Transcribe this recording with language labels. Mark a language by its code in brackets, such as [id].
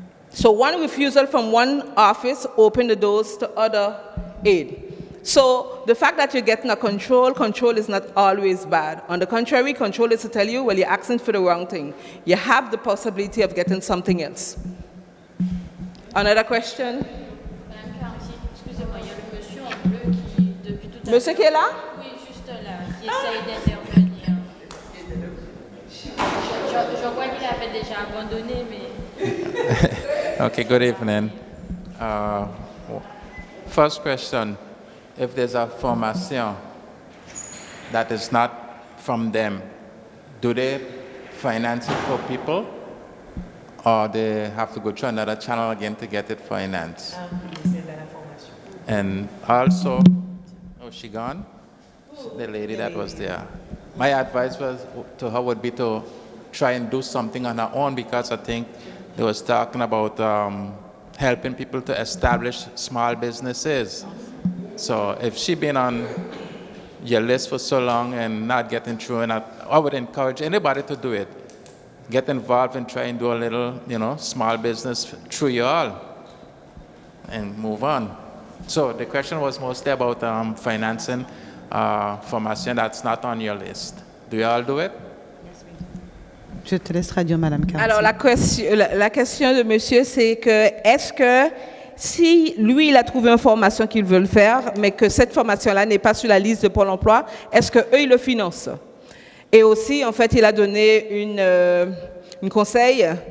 [en] So one refusal from one office opened the doors to other aid. So the fact that you're getting a control is not always bad. On the contrary, control is to tell you, well, you're asking for the wrong thing. You have the possibility of getting something else. Another question? [fr] Madame Cartier, excusez-moi, il y a le monsieur en bleu qui, depuis tout à l'heure... Monsieur qui est là? Oui, juste là, qui essaye d'intervenir. Je vois qu'il avait déjà abandonné, mais... [en] Okay, good evening. First question, if there's a formation that is not from them, do they finance it for people? Or they have to go through another channel again to get it financed? And also, oh, she gone? The lady that was there. My advice to her would be to try and do something on her own, because I think they was talking about helping people to establish small businesses. So if she been on your list for so long and not getting through, and I would encourage anybody to do it. Get involved and try and do a little, small business through you all and move on. So the question was mostly about financing formation that's not on your list. Do you all do it? [fr] Je te laisse traduire, Madame Cartier. Alors, la question de monsieur, c'est que est-ce que si lui, il a trouvé une formation qu'il veut le faire, mais que cette formation-là n'est pas sur la liste de Pôle emploi, est-ce qu'eux, ils le financent? Et aussi, en fait, il a donné une conseil.